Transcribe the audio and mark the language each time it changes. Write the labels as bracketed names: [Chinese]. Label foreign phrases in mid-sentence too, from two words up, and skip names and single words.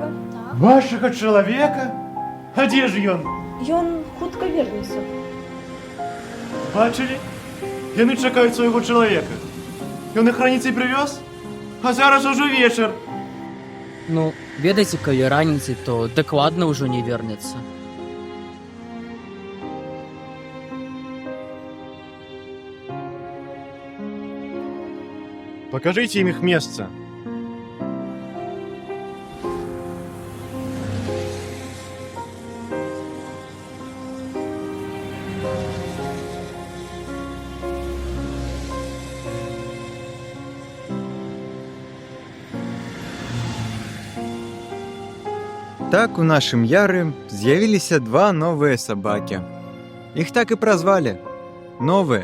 [Belarusian] Вашага чалавека? А дзе ж ён? Ён хутка вернецца. Бачылі? Яны чакаюць свайго чалавека. Ён іх раніцай прывёз? А зараз ужо вечар. Ну, ведаеце, калі раніцай, то дакладна ўжо не вернецца. [Russian] Покажите им их место. [Belarusian] Так у нашым яры з'явіліся два новыя сабакі. Іх так і празвалі новыя.